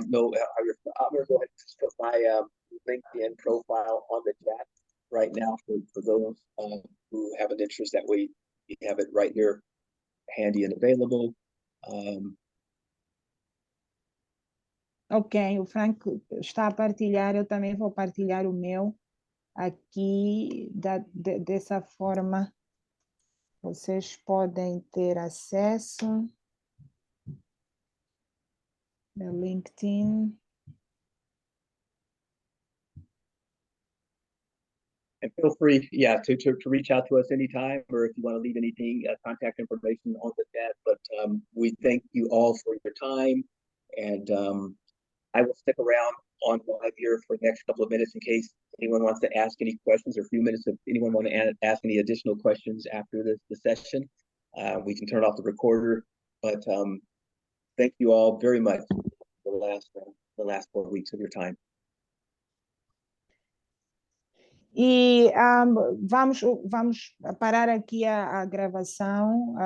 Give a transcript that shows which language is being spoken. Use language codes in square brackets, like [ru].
[en] know how you're, I'm going to go ahead and just put my LinkedIn profile on the chat right now for those who have an interest. That way you have it right here, handy and available. [pt] Ok, o Frank está a partilhar, eu também vou partilhar o meu aqui, dessa forma vocês podem ter acesso no LinkedIn. [en] And feel free, to reach out to us anytime, or if you want to leave anything, contact information on the chat. But we thank you all for your time, and I will stick around on live here for the next couple of minutes in case anyone wants to ask any questions, or a few minutes if anyone want to ask any additional questions after the session. We can turn off the recorder, but thank you all very much for the last 4 weeks of your time. [pt] E vamos parar aqui a gravação.